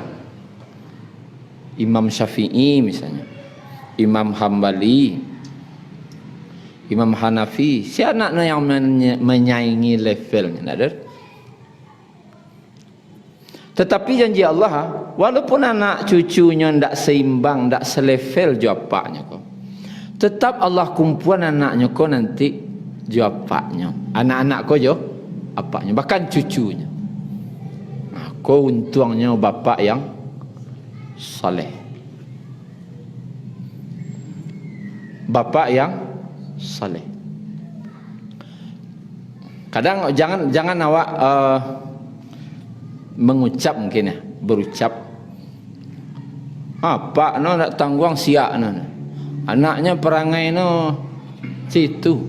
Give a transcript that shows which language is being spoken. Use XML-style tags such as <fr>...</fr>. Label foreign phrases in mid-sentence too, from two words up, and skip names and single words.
<id>Imam Syafi'i misalnya, Imam Hambali, Imam Hanafi, si anaknya yang menyaingi levelnya, ada. Tetapi janji Allah, walaupun anak cucunya ndak seimbang, ndak selevel jo apaknya kau, tetap Allah kumpulan anaknya kau nanti jo apaknya, anak-anak kau jo apaknya, bahkan cucunya. Nah, kau untungnya bapak yang saleh, bapak yang saleh. Kadang jangan awak mengucap mungkin berucap apa nak tangguang siak anaknya perangai situ.</id>